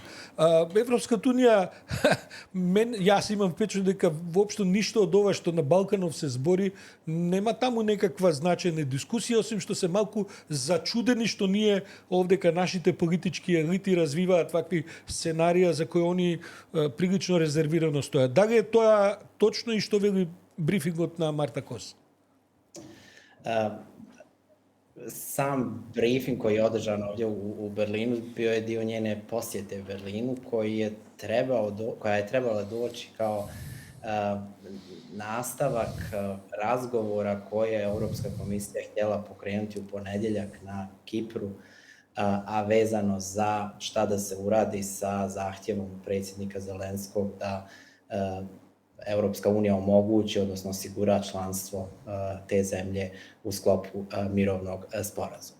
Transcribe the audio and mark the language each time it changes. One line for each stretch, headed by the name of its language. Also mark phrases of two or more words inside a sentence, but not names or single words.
Macedonian: Европската унија, јас имам впечат дека воопшто ништо од ова што на Балканов се збори, нема таму некаква значајна дискусија, осим што се малку зачудени што ние овдека нашите политички елити развиваат вакви сценарија за кои они прилично резервирано стојат. Дали е тоа точно и што вели брифингот на Марта Кос?
Bosnian: Sam briefing koji je održan ovdje u Berlinu bio je dio njene posjete Berlinu koja je trebala doći kao nastavak razgovora koje je Europska komisija htjela pokrenuti u ponedjeljak na Kipru, a vezano za šta da se uradi sa zahtjevom predsjednika Zelenskog da Europska unija omogući, odnosno osigura članstvo te zemlje u sklopu mirovnog sporazuma.